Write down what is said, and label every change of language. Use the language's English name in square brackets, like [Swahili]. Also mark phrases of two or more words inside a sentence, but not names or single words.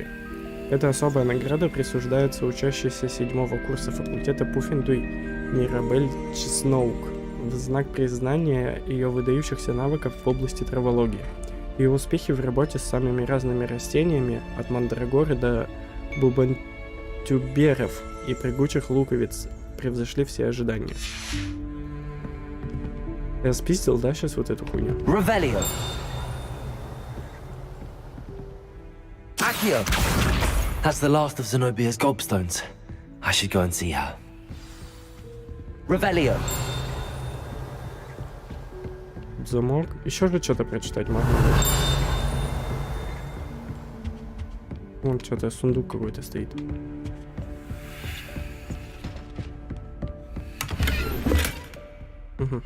[Russian] Эта особая награда присуждается учащейся 7-го курса факультета Пуффендуй Мирабель Чесноук в знак признания ее выдающихся навыков в области травологии. Ее успехи в работе с самыми разными растениями, от мандрагоры до бубантюберов и прыгучих луковиц, превзошли все ожидания. Я спиздил, да, сейчас вот эту хуйню? [Latin] Revelio. Accio. [English] That's the last of Zenobia's gobstones. I should go and see her. [Latin] Revelio. [Russian] Замок. Еще же что-то прочитать можно. Вон что-то, сундук какой-то стоит. Угу.